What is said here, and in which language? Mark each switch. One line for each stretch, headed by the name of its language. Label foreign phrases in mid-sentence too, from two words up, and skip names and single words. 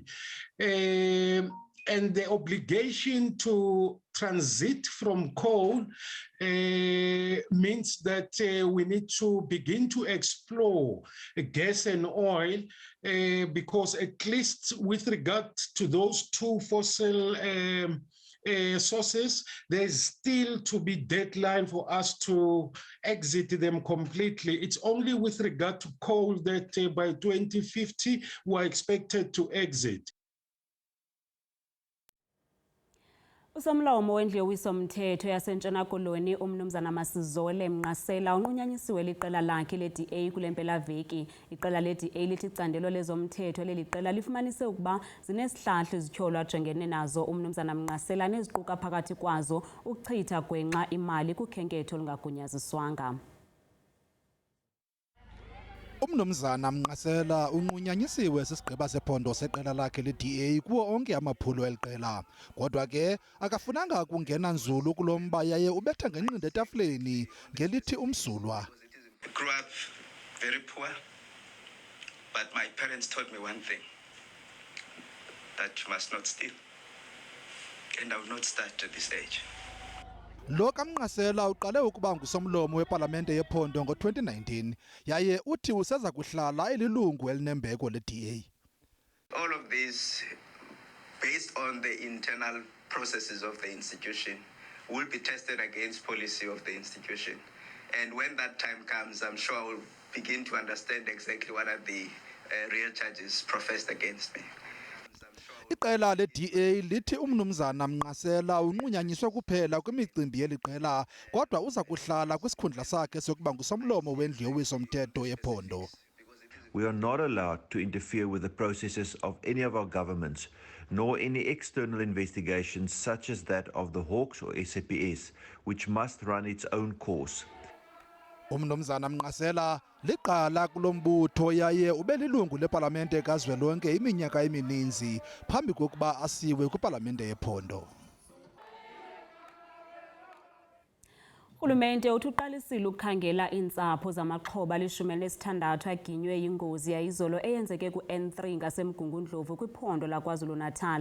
English: And the obligation to transit from coal means that we need to begin to explore gas and oil because at least with regard to those two fossil sources, there's still to be deadline for us to exit them completely. It's only with regard to coal that by 2050 we're expected to exit.
Xhosa: Usomlomo wendlu yowiso-mthetho yaseNtshona Koloni umnumzana Masizole Mnqasela unqunyanyisiwe liqela lakhe le-DA kule mpelaveki. Iqela le-DA lithi icandelo lezomthetho leli qela lifumanise ukuba zinesihlahla izityholo ajongene nazo umnumzana Mnqasela neziquka phakathi kwazo ukuchitha gwenxa imali kukhenketho olungagunyaziswanga. Umnumzana Mnqasela unqunyanyisiwe sisigqiba sephondo seqela lakhe le-DA kuwo onke amaphulo eliqela. Kodwa ke akafunanga kungena nzulu kulomba yaye ubetha ngenqindi etafuleni ngelithi umsulwa.
English: I grew up very poor, but my parents taught me one thing, that you must not steal, and I will not start at this age.
Xhosa: Lo kaMnqasela uqale ukuba ngusomlomo wepalamente yephondo ngo-2019 yaye uthi useza kuhlala elilungu elinembeko le-DA.
English: All of this, based on the internal processes of the institution, will be tested against policy of the institution. And when that time comes, I'm sure I will begin to understand exactly what are the real charges professed against me.
Xhosa: Iqela le-DA lithi umnumzana Mnqasela unqunyanyiswe kuphela kwimicimbi yeli qela kodwa uza kuhlala kwisikhundla sakhe sokuba ngusomlomo wendlu yowiso-mthetho yephondo.
English: We are not allowed to interfere with the processes of any of our governments, nor any external investigations such as that of the Hawks or SABC, which must run its own course.
Xhosa: Umnumzana Mnqasela liqala kulombutho yaye ubelilungu lepalamente kazwelonke iminyaka emininzi phambi kokuba asiwe kwipalamente yephondo. Urhulumente uthi uqalisile ukukhangela iintsapho zamaxhoba 16 aginywe yingozi yayizolo eyenzeke ku-N3 ngasemGungundlovu kwiphondo laKwaZulu-Natal.